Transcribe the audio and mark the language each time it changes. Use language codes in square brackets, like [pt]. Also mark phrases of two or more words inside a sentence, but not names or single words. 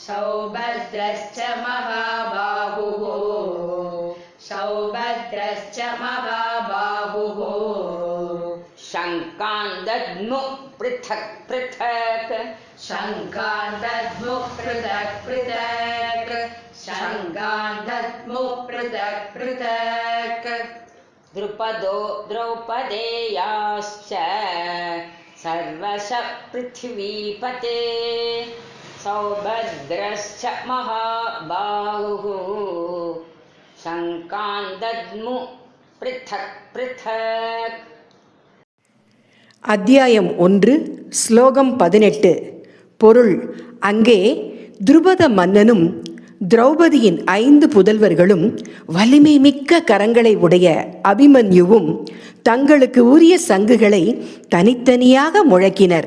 [sa] शङ्कान् दद्मुः पृथक् पृथक् द्रुपदो द्रौपदेयाश्च सर्वशः पृथिवीपते सौभद्रश्च महाबाहुः शङ्कान् दद्मुः पृथक् पृथक्. [ta] அத்தியாயம் 1 ஸ்லோகம் 18. பொருள்: அங்கே துருபத மன்னனும் திரௌபதியின் 5 புதல்வர்களும் வலிமை மிக்க கரங்களை உடைய அபிமன்யுவும் தங்களுக்கு உரிய சங்குகளை தனித்தனியாக முழக்கினர்.